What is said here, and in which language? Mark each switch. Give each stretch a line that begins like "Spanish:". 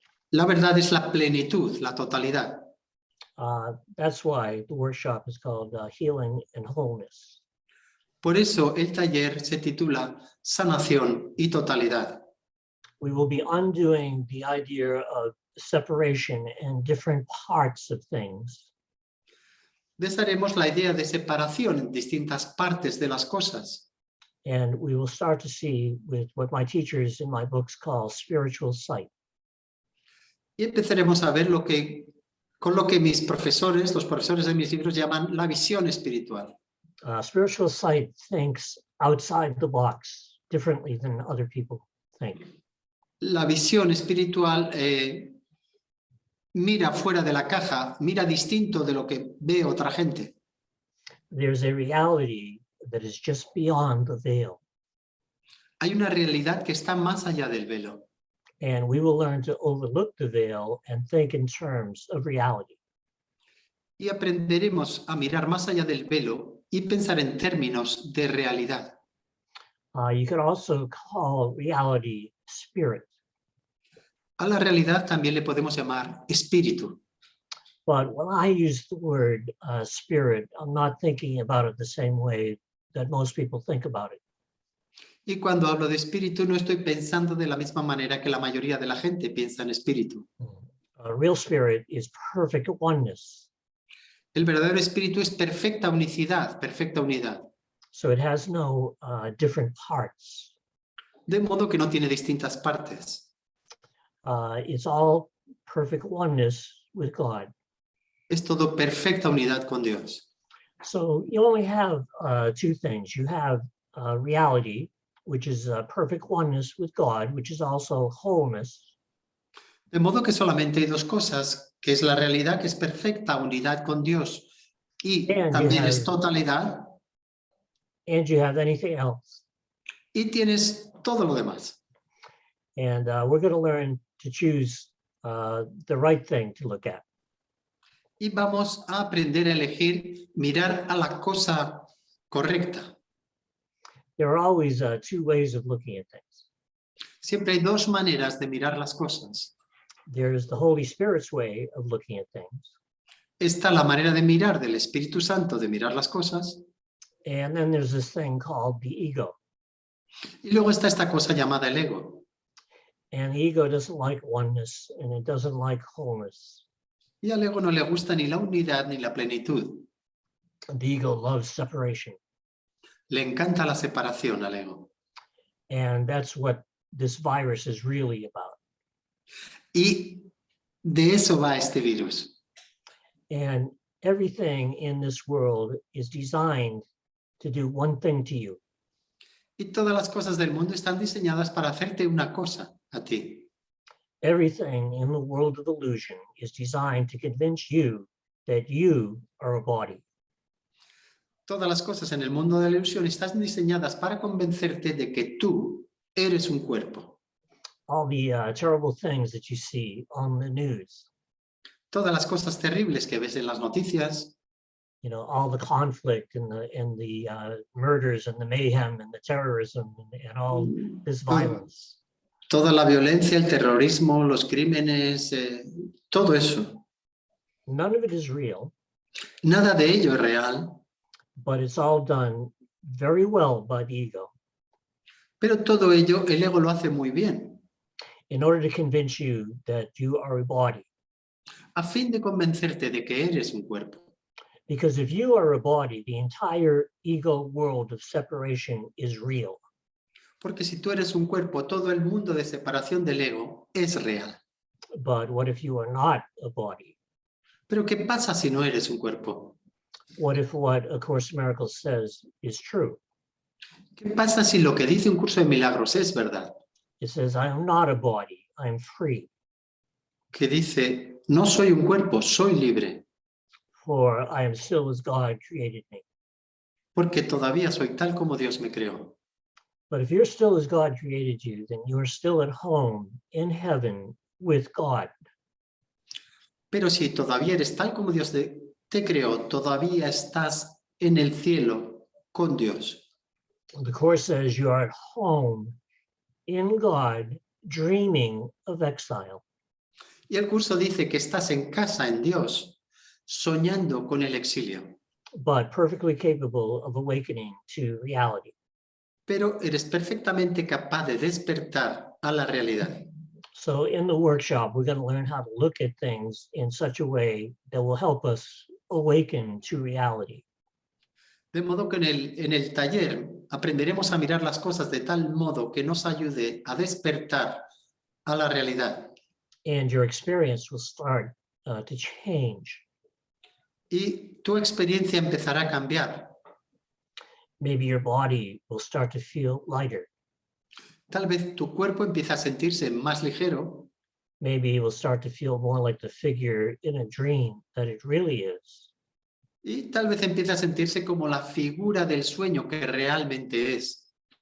Spanish: La verdad es la plenitud, la totalidad.
English: That's why the workshop is called Healing and Wholeness.
Spanish: Por eso el taller se titula Sanación y Totalidad.
English: We will be undoing the idea of separation and different parts of things.
Spanish: Desharemos la idea de separación en distintas partes de las cosas.
English: And we will start to see with what my teachers in my books call spiritual sight.
Spanish: Y empezaremos a ver con lo que mis profesores, los profesores de mis libros llaman la visión espiritual.
English: Spiritual sight thinks outside the box differently than other people think.
Spanish: La visión espiritual mira fuera de la caja, mira distinto de lo que ve otra gente.
English: There's a reality that is just beyond the veil.
Spanish: Hay una realidad que está más allá del velo.
English: And we will learn to overlook the veil and think in terms of reality.
Spanish: Y aprenderemos a mirar más allá del velo y pensar en términos de realidad.
English: You could also call reality spirit.
Spanish: A la realidad también le podemos llamar espíritu.
English: But when I use the word spirit, I'm not thinking about it the same way that most people think about it.
Spanish: Y cuando hablo de espíritu no estoy pensando de la misma manera que la mayoría de la gente piensa en espíritu.
English: Real spirit is perfect oneness.
Spanish: El verdadero espíritu es perfecta unicidad, perfecta unidad.
English: So it has no different parts.
Spanish: De modo que no tiene distintas partes.
English: It's all perfect oneness with God.
Spanish: Es todo perfecta unidad con Dios.
English: So you only have two things. You have reality, which is perfect oneness with God, which is also wholeness.
Spanish: De modo que solamente hay dos cosas, que es la realidad, que es perfecta unidad con Dios, y también es totalidad.
English: And you have anything else.
Spanish: Y tienes todo lo demás.
English: And we're going to learn to choose the right thing to look at.
Spanish: Y vamos a aprender a elegir, mirar a la cosa correcta.
English: There are always two ways of looking at things.
Spanish: Siempre hay dos maneras de mirar las cosas.
English: There's the Holy Spirit's way of looking at things.
Spanish: Está la manera de mirar del Espíritu Santo, de mirar las cosas.
English: And then there's this thing called the ego.
Spanish: Y luego está esta cosa llamada el ego.
English: And the ego doesn't like oneness and it doesn't like wholeness.
Spanish: Y al ego no le gusta ni la unidad ni la plenitud.
English: The ego loves separation.
Spanish: Le encanta la separación al ego.
English: And that's what this virus is really about.
Spanish: Y de eso va este virus.
English: And everything in this world is designed to do one thing to you.
Spanish: Y todas las cosas del mundo están diseñadas para hacerte una cosa a ti.
English: Everything in the world of illusion is designed to convince you that you are a body.
Spanish: Todas las cosas en el mundo de la ilusión están diseñadas para convencerte de que tú eres un cuerpo.
English: All the terrible things that you see on the news.
Spanish: Todas las cosas terribles que ves en las noticias.
English: You know, all the conflict and the murders and the mayhem and the terrorism and all this violence.
Spanish: Toda la violencia, el terrorismo, los crímenes, todo eso.
English: None of it is real.
Spanish: Nada de ello es real.
English: But it's all done very well by the ego.
Spanish: Pero todo ello, el ego lo hace muy bien.
English: in order to convince you that you are a body.
Spanish: a fin de convencerte de que eres un cuerpo.
English: Because if you are a body, the entire ego world of separation is real.
Spanish: Porque si tú eres un cuerpo, todo el mundo de separación del ego es real.
English: But what if you are not a body?
Spanish: Pero ¿qué pasa si no eres un cuerpo?
English: What if what A Course in Miracles says is true?
Spanish: ¿Qué pasa si lo que dice un curso de milagros es verdad?
English: It says, I am not a body, I am free.
Spanish: Que dice, no soy un cuerpo, soy libre.
English: For I am still as God created me.
Spanish: Porque todavía soy tal como Dios me creó.
English: But if you're still as God created you, then you are still at home in heaven with God.
Spanish: Pero si todavía eres tal como Dios te creó, todavía estás en el cielo con Dios.
English: The Course says you are at home in God, dreaming of exile.
Spanish: Y el curso dice que estás en casa en Dios, soñando con el exilio.
English: But perfectly capable of awakening to reality.
Spanish: Pero eres perfectamente capaz de despertar a la realidad.
English: So in the workshop, we're going to learn how to look at things in such a way that will help us awaken to reality.
Spanish: De modo que en el taller aprenderemos a mirar las cosas de tal modo que nos ayude a despertar a la realidad.
English: And your experience will start to change.
Spanish: Y tu experiencia empezará a cambiar.
English: Maybe your body will start to feel lighter.
Spanish: Tal vez tu cuerpo empiece a sentirse más ligero.
English: Maybe it will start to feel more like the figure in a dream that it really is.
Spanish: Y tal vez empiece a sentirse como la figura del sueño que realmente es.